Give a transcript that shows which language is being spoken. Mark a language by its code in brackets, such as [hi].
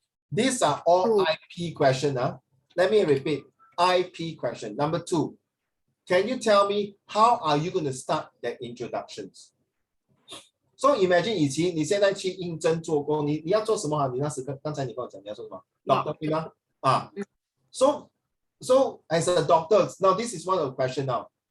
[en] These are all IP questions. Let me repeat, IP question. Number 2, can you tell me how are you going to start the introductions? So imagine [zh] 以前你现在去应征做工，你要做什么？你那时刚才你跟我讲你要做什么 ？Doctor 对吗？ [en] So as a doctor, now this is one of the question now.